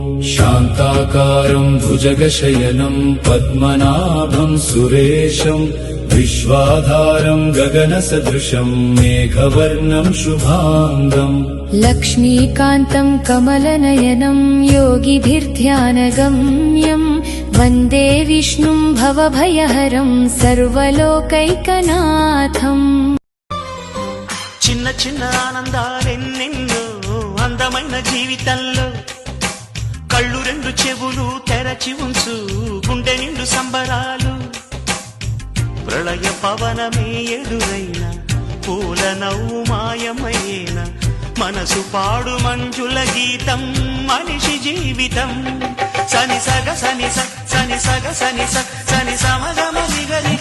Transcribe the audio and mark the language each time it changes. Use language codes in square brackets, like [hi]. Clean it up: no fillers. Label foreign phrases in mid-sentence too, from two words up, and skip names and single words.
[sa] शान्ताकारं भुजगशयनं पद्मनाभं सुरेशं विश्वाधारं गगनसदृशं मेघवर्णं शुभांगम् लक्ष्मीकान्तं कमलनयनं योगिभिर्ध्यानगम्यं वन्दे विष्णुं भवभयहरं सर्वलोकैकनाथम् [te] చిన్న చిన్న ఆనందాలెన్నెన్నో అందమైన జీవితంలో కళ్ళు రెండు చెవులు తెరచి ఉంచు గుండె నిండు సంబరాలు ప్రళయ పవనమే ఎదురైన పూల నవ్వు మాయమైన మనసు పాడు మంజుల గీతం మనిషి జీవితం సని సగ సని సని సగ సని సని సమగమ నిగ